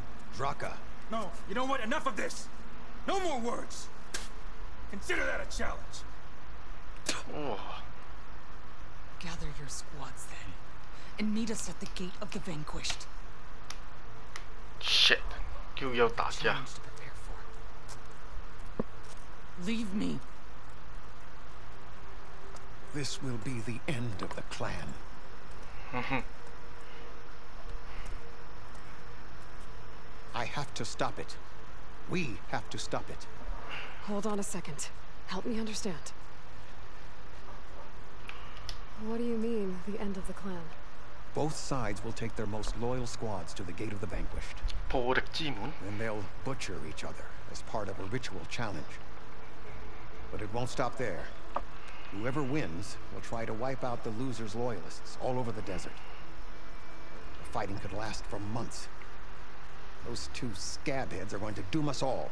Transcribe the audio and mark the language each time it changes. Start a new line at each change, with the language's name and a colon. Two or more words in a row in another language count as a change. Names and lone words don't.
English: Draka. No, you know what? Enough of this! No more words! Consider that a challenge. Oh. Gather your squads then, and meet us at the gate of the vanquished. Shit.
Chinese: 又要打架。
English: Challenge to prepare for. Leave me. This will be the end of the clan. I have to stop it. We have to stop it. Hold on a second. Help me understand. What do you mean, the end of the clan? Both sides will take their most loyal squads to the Gate of the Vanquished.
Chinese: 破敵之門
English: Then they'll butcher each other as part of a ritual challenge. But it won't stop there. Whoever wins will try to wipe out the loser's loyalists all over the desert. The fighting could last for months. Those two scabheads are going to doom us all.